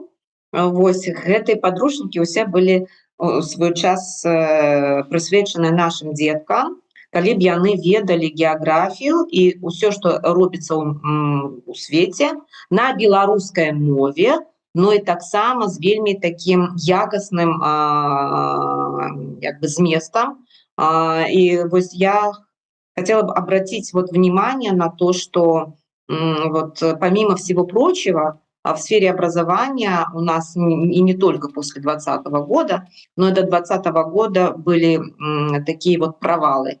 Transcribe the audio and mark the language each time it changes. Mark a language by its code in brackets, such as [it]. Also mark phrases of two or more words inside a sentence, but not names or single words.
[be] Вось гэтыя падручнікі ўсе былі у свой час прысвечаны нашым дзеткам, калі б яны ведалі геаграфію і ўсё, што робіцца ў свеце на беларускай мове, ну і таксама з вельмі такім якасным зместам. [ru] И вот я хотела бы обратить внимание на то, что помимо всего прочего, в сфере образования у нас и не только после 2020 года, но и до 2020 года были такие провалы.